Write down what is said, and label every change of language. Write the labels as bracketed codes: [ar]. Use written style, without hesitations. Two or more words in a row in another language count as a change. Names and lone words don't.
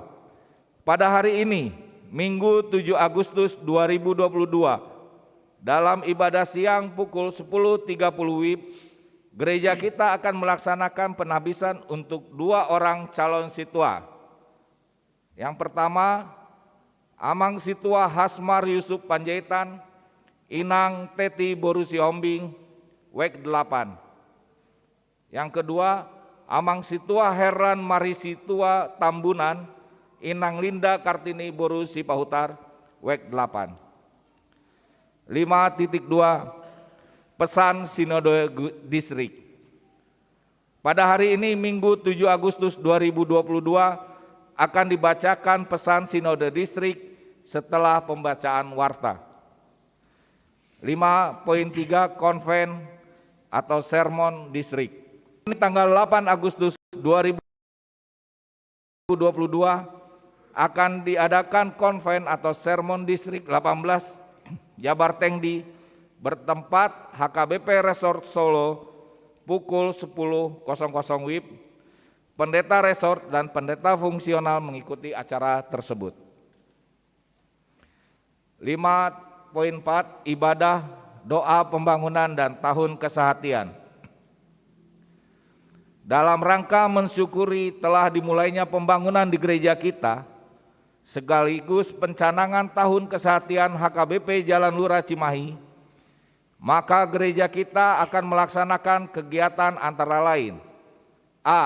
[id] Pada hari ini, Minggu 7 Agustus 2022, dalam ibadah siang pukul 10.30 WIB, gereja kita akan melaksanakan penabisan untuk 2 orang calon situa. Yang pertama, Amang Situa Hasmar Yusuf Panjaitan, Inang Teti Boru Sihombing, WEK 8. Yang kedua, Amang Situa Heran Mari Situa Tambunan, Inang Linda Kartini Boru Sipahutar, WEK 8. 5.2 Pesan Sinode Distrik. Pada hari ini Minggu 7 Agustus 2022 akan dibacakan pesan Sinode Distrik setelah pembacaan warta. 5.3 Konven atau Sermon Distrik. Tanggal 8 Agustus 2022 akan diadakan Konven atau Sermon Distrik 18 Jabar Tengdi bertempat HKBP Resort Solo pukul 10.00 WIB. Pendeta resort dan pendeta fungsional mengikuti acara tersebut. 5.4 Ibadah, doa pembangunan dan tahun kesehatian. Dalam rangka mensyukuri telah dimulainya pembangunan di gereja kita, sekaligus pencanangan tahun kesehatian HKBP Jalan Lurah Cimahi, maka gereja kita akan melaksanakan kegiatan antara lain: A.